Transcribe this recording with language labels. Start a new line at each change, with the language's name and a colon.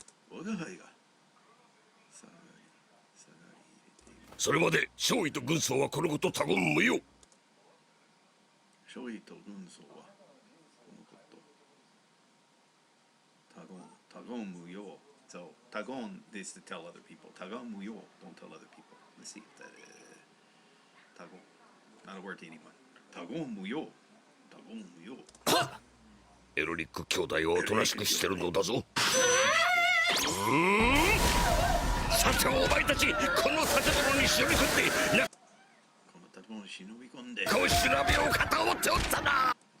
Japanese: 我が輩がそれまで少尉と軍曹はこのこと他言無用。少尉と軍曹はこのこと他言無用。
English: So 他言 is to tell other people. 他言無用 don't tell other people. Let's see if that他言 not a word to anyone.
Japanese: 他言無用。他言無用。エロリック兄弟をおとなしくしてるのだぞ。さてお前たち、この建物に忍び込んでこの建物に忍び込んでこう調べようかと思っておったな。